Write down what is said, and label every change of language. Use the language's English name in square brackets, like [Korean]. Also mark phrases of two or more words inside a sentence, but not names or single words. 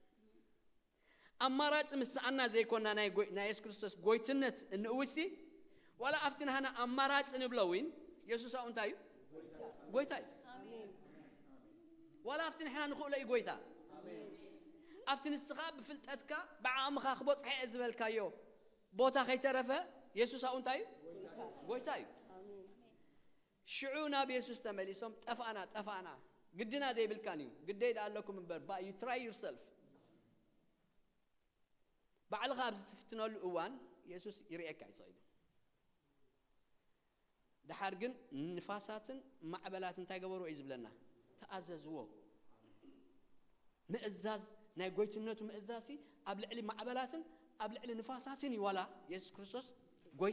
[Tigrinya] ኣማራጭ ምስኣና ዘይኮና ናይ ኢየሱስ ክርስቶስ ጎይትነት እንእውሲ ዋላ ኣብቲ ንሃና ኣማራጭ ንብለዊን ኢየሱስ ኣው እንታይ እዩ ጎይታ እዩ ዋላ ኣብቲ ንሕና ንኽእሎ እዩ ጎይታ ኣብቲ ንስኻ ብፍልጠትካ ብዓቕምኻ ክበፅሐ እየ ዝበልካዮ ቦታ ከይተረፈ ኢየሱስ ኣው እንታይ እዩ ጎይታ እዩ ሽዑ ናብ ኢየሱስ ተመሊሶም ጠፋኣና ግድና ዘይብልካን እዩ ግደይ ኣለኩም እምበር [English] you try yourself [Tigrinya] ባዕልኻ ኣብ ዝትፍትነሉ እዋን ኢየሱስ ይርኤካ ይኽእል ድሓር ግን ንፋሳትን ማዕበላት እንታይ ገበሩ እዩ ዝብለና ተኣዘዝዎ ምእዛዝ ናይ ጎይትነቱ ምእዛዝ ኣብ ልዕሊ ማዕበላትን ኣብ ልዕሊ ንፋሳትን ይዋላ ኢየሱስ ክርስቶስ ጎይታ